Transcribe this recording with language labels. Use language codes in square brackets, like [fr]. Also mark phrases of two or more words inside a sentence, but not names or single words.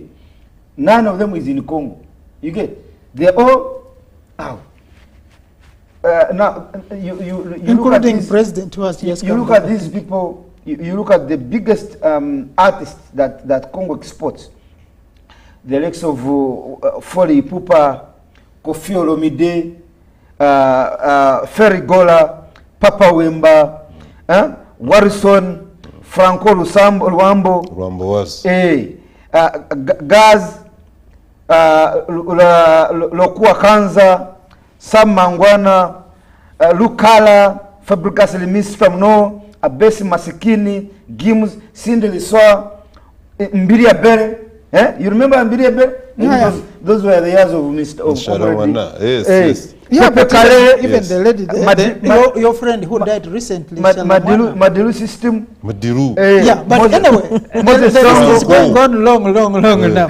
[en] None of them is in Congo. You get? They're all out. Now you including this, President who has just you look at these people. You look at the biggest artists that Congo exports. The likes of Fally Ipupa, Koffi Olomide, Ferrigola, Papa Wemba, Warrison, Franco Luambo, was Gaz, Lokua Kanza, Sam Mangwana, Lukala, Fabricas Lemis from No, Abesi Masikini, Gims, Cindy Lissoa, Mbiria Bere. You remember Mbiria Bere? Yeah. Those were the years of Mr. Yes. Yeah, but even the lady, your friend who died recently, Madilu system. Madilu. Yeah, but anyway, the list is going on long now.